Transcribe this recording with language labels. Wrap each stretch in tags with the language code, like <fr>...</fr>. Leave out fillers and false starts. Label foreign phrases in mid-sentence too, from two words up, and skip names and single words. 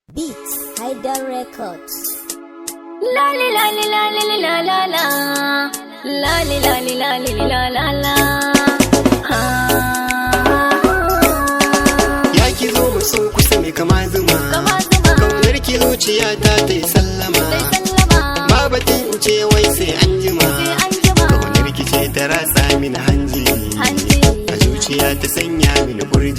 <en>Beats, Haidar Records. Lali lali lali la la la, lali lali lali la la la.</en> <ha>Ya ki zo mu so kusa mai kama zuma, kaunar ki zuciya ta yi sallama. Babatin in ce wai sai an jima, kaunar ki ce ta ratsa mini hanji, a zuciya ta sanya mini burji.</ha>